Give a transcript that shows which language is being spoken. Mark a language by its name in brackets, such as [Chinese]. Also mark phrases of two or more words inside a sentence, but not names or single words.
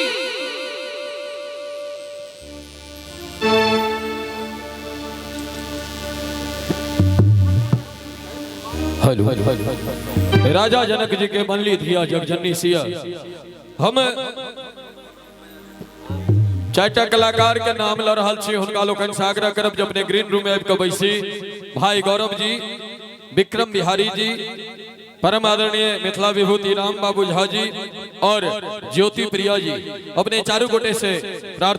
[Maithili] हेलो राजा जनक जी के बनली धिया जग जननी सिया। हम चारटा कलाकार के नाम ल रहल छी, हुनका लोकन से आग्रह करब जे अपने [English] green room [Maithili] में आबि के बैसी। भाई गौरव जी, विक्रम बिहारी जी, परम आदरणीय मिथिला विभूति राम बाबू झा जी और ज्योति प्रिया जी, अपने चारों गोटे से प्रार्थना